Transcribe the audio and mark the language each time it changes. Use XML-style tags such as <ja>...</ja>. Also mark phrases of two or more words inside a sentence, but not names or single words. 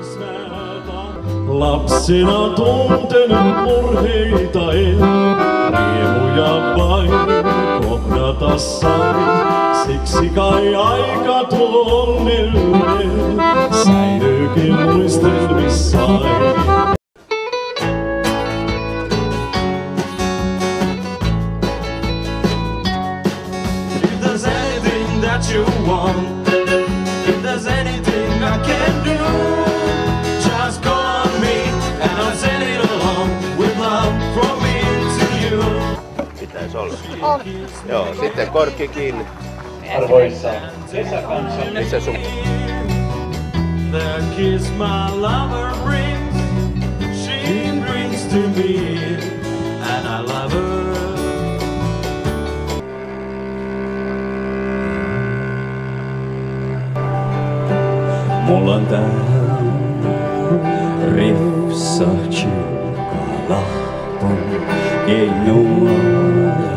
<fi>Lapsena tuntenut murheita en, riemuja vain kohdata sain. Siksi kai aika tuo onnellinen säilyykin muistelmissain.</fi> <en>If there's anything that you want, if there's anything I can do, just call on me and I'll send it along with love from me to you.</en> <fi>Pitäis olla. Joo, sitten korkki kiinni. Arvoisa kesäkansa. Missä sun?</fi> <en>The kiss my lover brings, she brings to me, and I love her.</en> <fi>Mulla on tää rifsa Chukkalahti keinua.</fi>